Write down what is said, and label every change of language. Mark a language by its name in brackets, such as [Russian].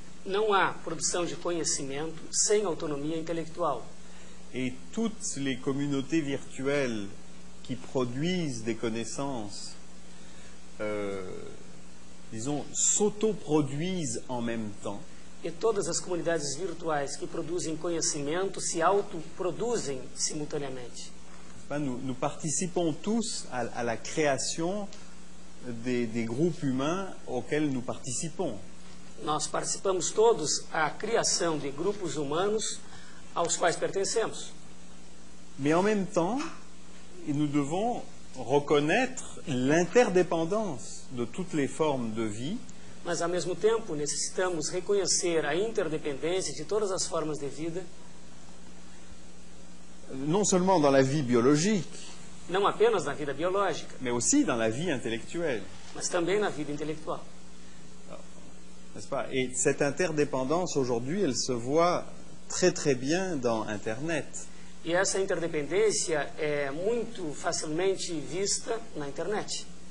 [Portuguese] não há produção de conhecimento sem autonomia intelectual. [French] Et toutes les communautés virtuelles qui produisent des connaissances, disons, s'autoproduisent en même temps. [Portuguese] E todas as comunidades virtuais que produzem conhecimento se autoproduzem simultaneamente. [French] Nous participons tous à la création des groupes humains auxquels nous participons. [Portuguese] Nós participamos todos à criação de grupos humanos aos quais pertencemos. [French] Mais en même temps, nous devons reconnaître l'interdépendance de toutes les formes de vie. [Portuguese] Mas, ao mesmo tempo, necessitamos reconhecer a interdependência de todas as formas de vida, [French] Non seulement dans la vie biologique, [Portuguese] não apenas na vida biológica, [French] mais aussi dans la vie intellectuelle. [Portuguese] mas também na vida intelectual. [French] N'est-ce pas? Et cette interdépendance, aujourd'hui, elle se voit très très bien dans Internet. [Portuguese] E essa interdependência é muito facilmente vista na internet.